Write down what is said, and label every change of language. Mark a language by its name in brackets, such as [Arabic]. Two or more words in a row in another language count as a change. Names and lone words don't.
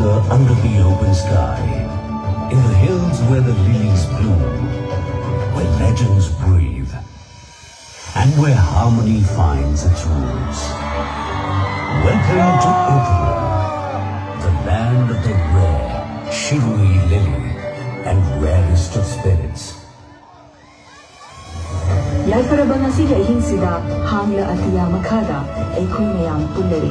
[English] under the open sky, in the hills where the lilies bloom, where legends breathe, and where harmony finds its roots. Welcome to Oakland, the land of the rare Shirui lily and rarest of spirits. [Manipuri] Yaifarabang asila ihinsida hangla atiya makada ay kuy mayang punere.